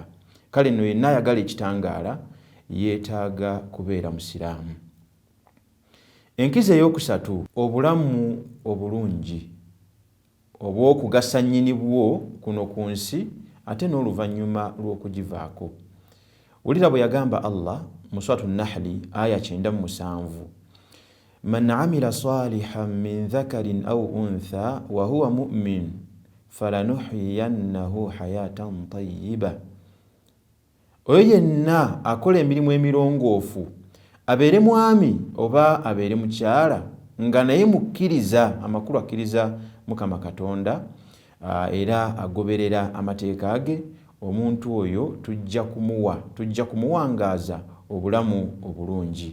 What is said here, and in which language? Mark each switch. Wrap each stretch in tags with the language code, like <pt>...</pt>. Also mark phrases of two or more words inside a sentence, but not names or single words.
<lg>Kale nno yenna ayagala ekitangaala yeetaaga kubeera musiraamu. Enkizo ey'okusatu, obulamu obulungi obw'okugasa nnyini bwo kuno ku nsi ate n'oluvannyuma lw'okugivaako. Wulira bwe yagamba Allah mu Suratu Nahli aya 97,</lg> <ar>مَنْ عَمِلَ صَالِحًا مِنْ ذَكَرٍ أَوْ أُنْثَىٰ وَهُوَ مُؤْمِنٌ فَلَنُحْيِيَنَّهُ حَيَاةً طَيِّبَةً.</ar> <lg>Oyo yenna akola emirimu emirongoofu, abeere mwami oba abeere mukyala, nga naye mukkiriza, amakulu akkiriza Mukama Katonda era agoberera amateeka ge, omuntu oyo tujja kumuwangaaza obulamu obulungi.</lg>